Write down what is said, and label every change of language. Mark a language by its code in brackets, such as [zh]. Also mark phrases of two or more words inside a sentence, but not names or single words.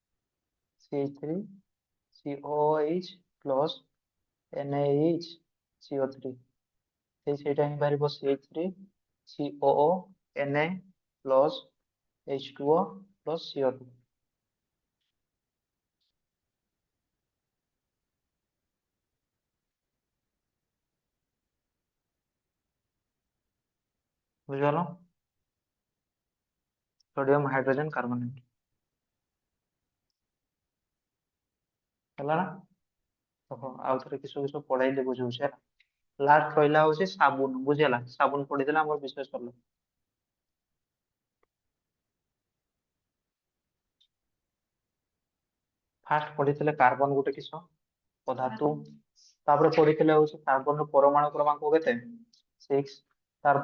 [or] CH3COOH ପ୍ଲସ୍ NaHCO3 ସେଇଟା ହିଁ ବାହାରିବ CH3COO Na ପ୍ଲସ୍ H2O ପ୍ଲସ୍ CO2 ବୁଝିଗଲ [en] sodium hydrogen carbonate [or] ହେଲା ନା ଓହୋ ଆଉ ଥରେ କିସ କିସ ପଢେଇଲେ ବୁଝଉଛି ହେଲା ଲାଷ୍ଟ ରହିଲା ହଉଛି ସାବୁନ ବୁଝିହେଲା ସାବୁନ ପଢିଦେଲେ ଆମର ବିଷୟ ସରିଲା ଫାର୍ଷ୍ଟ ପଢିଥିଲେ କାର୍ବନ ଗୋଟେ କିସ ପଦାର୍ଥ ତାପରେ ପଢିଥିଲେ ହଉଛି କାର୍ବନର ପରମାଣୁ କ୍ରମାଙ୍କ କେତେ 6 ତାର